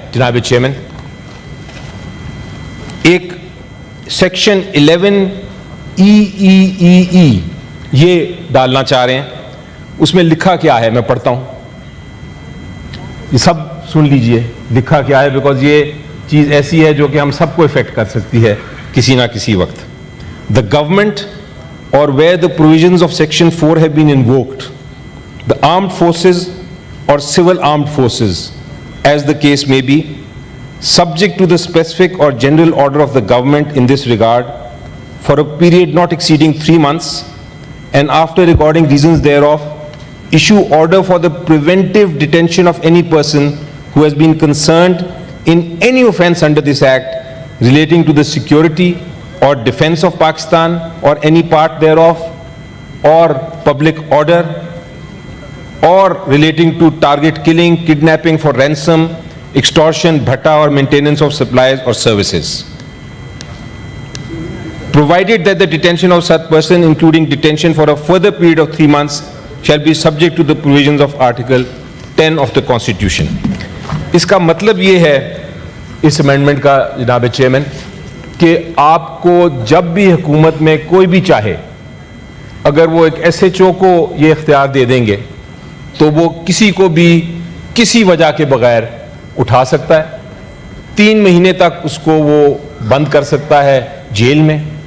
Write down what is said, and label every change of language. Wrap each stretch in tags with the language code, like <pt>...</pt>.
<ur>جناب چیئرمین ایک section 11EEEE یہ ڈالنا چاہ رہے ہیں. اس میں لکھا کیا ہے میں پڑھتا ہوں, یہ سب سن لیجئے لکھا کیا ہے, بیکاز یہ چیز ایسی ہے جو کہ ہم سب کو افیکٹ کر سکتی ہے کسی نہ کسی وقت.</ur> <en>The government or where the provisions of section 4 have been invoked, the armed forces or civil armed forces as the case may be, subject to the specific or general order of the government in this regard for a period not exceeding 3 months and after recording reasons thereof issue order for the preventive detention of any person who has been concerned in any offense under this act relating to the security or defense of Pakistan or any part thereof or public order or relating to target killing, kidnapping for ransom, extortion, bhatta or maintenance of supplies or services. Provided that the detention of such person, including detention for a further period of 3 months, shall be subject to the provisions of Article 10 of the Constitution.</en> <ur>اس کا مطلب یہ ہے اس amendment کا جناب chairman کہ آپ کو جب بھی حکومت میں کوئی بھی چاہے اگر وہ ایک ایس ایچ او کو یہ اختیار دے دیں گے تو وہ کسی کو بھی کسی وجہ کے بغیر اٹھا سکتا ہے, 3 مہینے تک اس کو وہ بند کر سکتا ہے جیل میں,</ur>